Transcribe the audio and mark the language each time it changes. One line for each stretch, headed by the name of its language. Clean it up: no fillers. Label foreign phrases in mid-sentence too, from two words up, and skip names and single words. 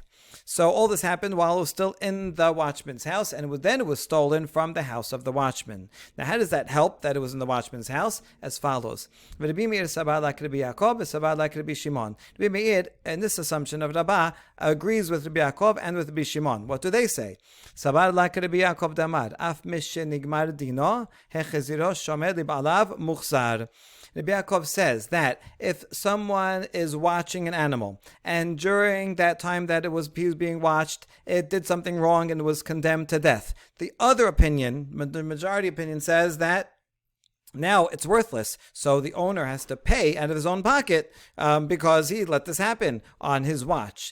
English: So all this happened while it was still in the watchman's house, and it was stolen from the house of the watchman. Now, how does that help that it was in the watchman's house? As follows. Rabbi Meir, and this assumption of Rabbah agrees with Rabbi Yaakov and with Rabbi Shimon. What do they say?
Aramaic: סבר לך
Hebrew: Rabbi Yaakov damar, אף משנגמר דינו, החזירו שומר לבעליו מוחזר.
English: Rabbi Yaakov says that if someone is watching an animal, and during that time that he was being watched, it did something wrong and was condemned to death. The other opinion, the majority opinion, says that Now it's worthless, so the owner has to pay out of his own pocket because he let this happen on his watch.